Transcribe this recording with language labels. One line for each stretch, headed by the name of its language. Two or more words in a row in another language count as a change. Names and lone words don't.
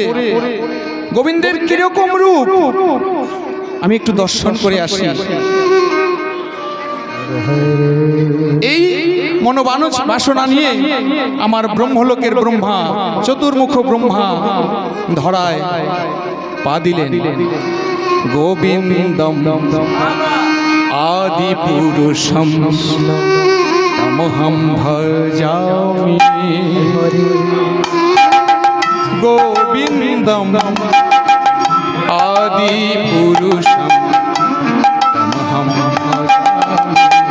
Bangla: গোবিন্দের কিরকম রূপ আমি একটু দর্শন করে আসি। এই বাসনা নিয়ে আমার ব্রহ্মলোকের ব্রহ্মা, চতুর্মুখ ব্রহ্মা ধরায় পা দিলেন।
Sanskrit: গোবিন্দম আদি পুরুষম তমহম ভজামি। গোবিন্দম আদি পুরুষম তমহম ভজামি।